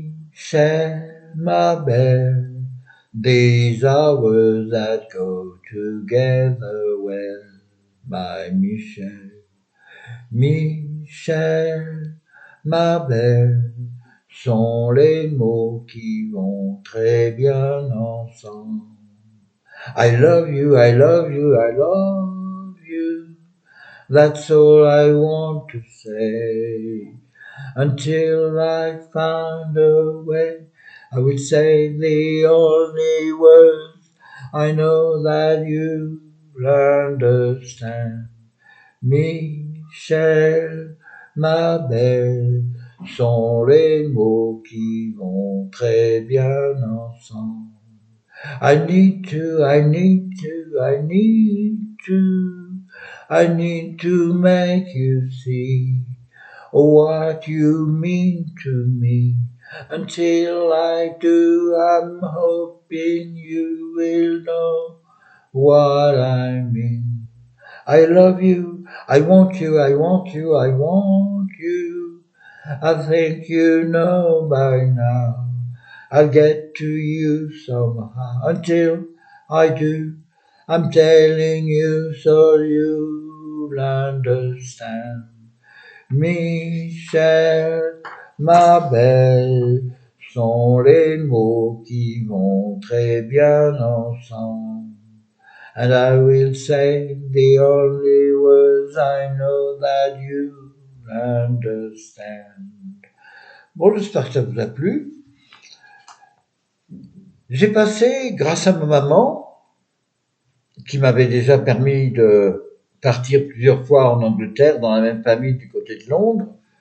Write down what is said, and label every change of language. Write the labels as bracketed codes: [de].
[en] Michel, [fr] ma belle, [en] these hours that go together well, my Michel. [fr] Michel, ma belle, sont les mots qui vont très bien ensemble. [en] I love you, I love you, I love you. That's all I want to say. Until I found a way, I would say the only words I know that you'll understand. [fr] Michel, ma belle, sont les mots qui vont très bien ensemble. [en] I need to, I need to, I need to, I need to make you see what you mean to me. Until I do, I'm hoping you will know what I mean. I love you, I want you, I want you, I want you. I think you know by now. I'll get to you somehow. Until I do, I'm telling you so you'll understand. [fr] Michel, ma belle, sont les mots qui vont très bien ensemble. [en] And I will say the only words I know that you understand. [fr] Bon, j'espère que ça vous a plu. J'ai passé, grâce à ma maman, qui m'avait déjà permis de partir plusieurs fois en Angleterre, dans la même famille du côté de Londres.